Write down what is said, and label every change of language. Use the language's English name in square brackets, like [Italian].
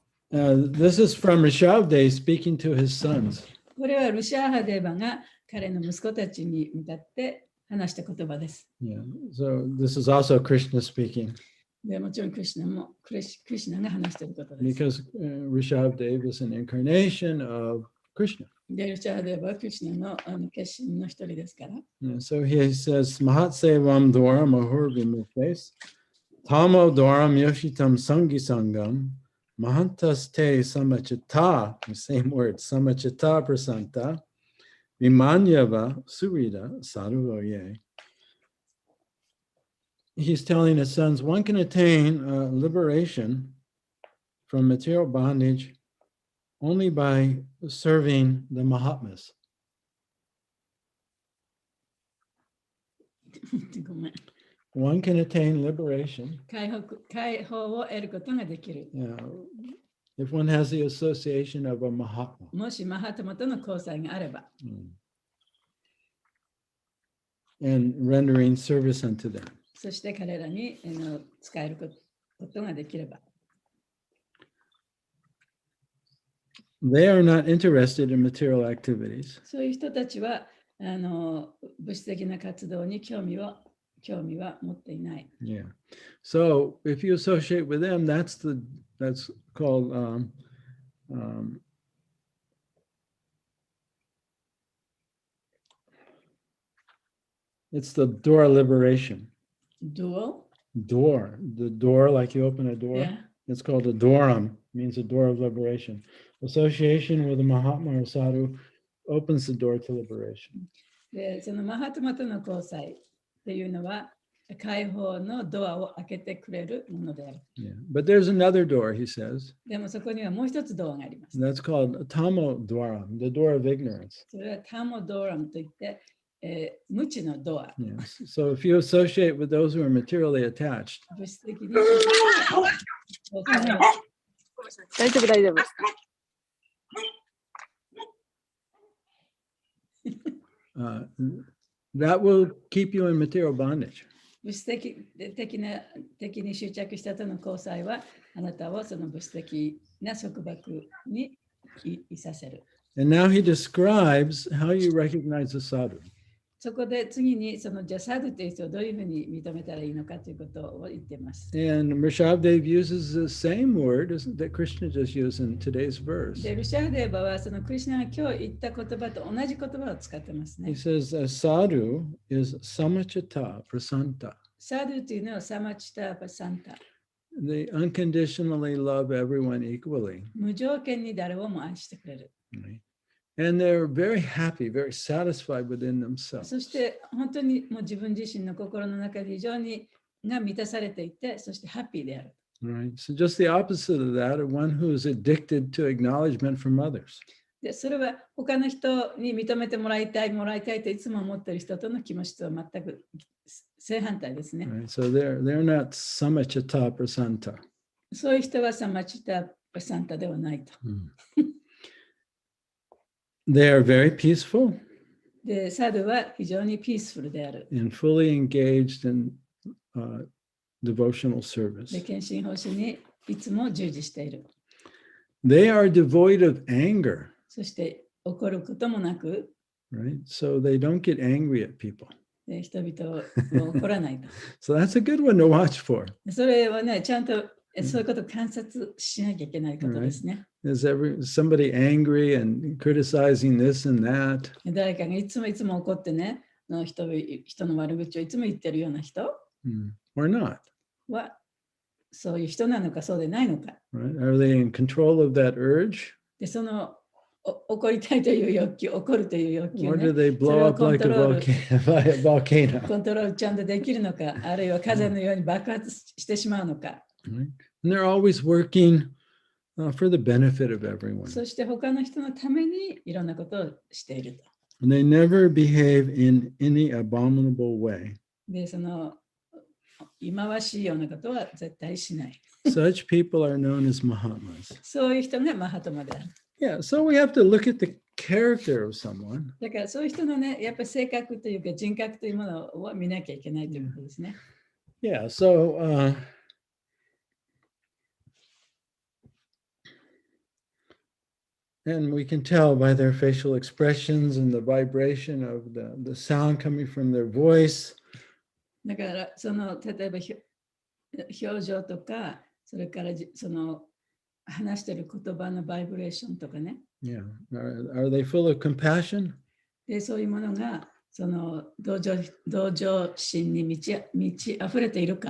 [English] This is from Rishabdev speaking to his sons. [Japanese] これはルシャーハデーバが彼の息子たちに向かって話した言葉です。 [English] Yeah. So this is also Krishna speaking [Japanese] でもちろんクリシュナが話していることです。 [English] because Rishabdev is an incarnation of Krishna. [Japanese] で、ルシャーハデーバはクリシュナの化身の一人ですから。 [English] Yeah, so he says, [Sanskrit] Mahatsevam dwaram ahurvi mukhes, tamo dwaram yoshitam sangi sangam, mahantas te samachita, [English] the same word, [Sanskrit] samachita prasanta, vimanyava surida sadhuvoye. [English] He's telling his sons, one can attain liberation from material bondage only by serving the Mahatmas. [Japanese] ごめん。 [English] One can attain liberation [Japanese] 解放を得ることができる。 [English] if one has the association of a Mahatma. [Japanese] もしマハタマとの交際があれば。 [English] And rendering service unto them. [Japanese] そして彼らに使えることができれば。 [English] They are not interested in material activities. [Japanese] そういう人たちは物質的な活動に興味は持っていない。 [English] Yeah. So if you associate with them, that's called It's the door of liberation. Dual? Door, the door, like you open a door. Yeah. It's called a dooram, means a door of liberation. Association with a Mahatma or Sadhu opens the door to liberation. [Japanese] で、そのマハトマとの交際っていうのは、解放のドアを開けてくれるものである。 [English] Yeah. But there's another door, he says. [Japanese] でもそこにはもう一つドアがあります。 [English] And that's called Tamo Dwaram, the door of ignorance. [Japanese] それはタモドーラムといって、無知のドア。 [English] Yes. So if you associate with those who are materially attached, [Japanese] 物質的に大丈夫、大丈夫。 [English] that will keep you in material bondage. [Japanese] 物質的に執着したとの交際は、あなたをその物質的な束縛にいさせる。 [English] And now he describes how you recognize a sadhu. [Japanese] そこで次にそのじゃあサドゥという人をどういうふうに認めたらいいのかということを言っています。 [English] And Rishabdev uses the same word that Krishna just used in today's verse. [Japanese] で、ルシャーデーバはそのクリシュナが今日言った言葉と同じ言葉を使ってますね。 [English] He says, a sadhu is samachita prasanta. [Japanese] サドゥというのはサマチタパサンタ。 [English] They unconditionally love everyone equally. [Japanese] 無条件に誰をも愛してくれる。 [English] Right? And they're very happy, very satisfied within themselves. [Japanese] そして本当にもう自分自身の心の中で非常にが満たされていて、そしてハッピーである。 [English] Right? So just the opposite of that, one who is addicted to acknowledgement from others. [Japanese] で、それは他の人に認めてもらいたいといつも思っている人との気持ちとは全く正反対ですね。 [English] Right? So they're not samachita prasanta. [Japanese] そういう人はサマチタパサンタではないと。 [English] They are very peaceful [Japanese] で、サドゥは非常にピースフルである。 [English] and fully engaged in devotional [Japanese] で、 [English] service. [Japanese] 献身奉仕にいつも従事している。 [English] They are devoid of anger, [Japanese] そして怒ることもなく、 [English] right? So they don't get angry at people. [Japanese] で人々を怒らないと。 [English] So that's a good one to watch for. [Japanese] それはね、ちゃんとそういうことを観察しなきゃいけないことですね。 [English] Is somebody angry and criticizing this and that? [Japanese] 誰かがいつも怒ってね、人の悪口をいつも言ってるような人 [English] Or not? [Japanese] は、そういう人なのかそうでないのか。 [English] Right? Are they in control of that urge? [Japanese] で、その怒りたいという欲求、怒るという欲求 [English] Or [Japanese] ね [English] do they blow up like a volcano? [Japanese] コントロールちゃんとできるのか、あるいは風のように爆発してしまうのか。 [English] Right? And they're always working for the benefit of everyone. [Japanese] そして他の人のためにいろんなことをしていると。 [English] And they never behave in any abominable way. [Japanese] で、その忌まわしいようなことは絶対しない。 [English] Such people are known as Mahatmas. [Japanese] そういう人がマハトマである。 [English] Yeah, so we have to look at the character of someone. [Japanese] だからそういう人のね、やっぱり性格というか人格というものを見なきゃいけないということですね。 [English] Yeah, so and we can tell by their facial expressions and the vibration of the sound coming from their voice. [Japanese] だからその例えば表情とか、それからその話している言葉のバイブレーションとかね。 [English] Yeah, are they full of compassion? [Japanese] で、そういうものがその同情心に満ち溢れているか。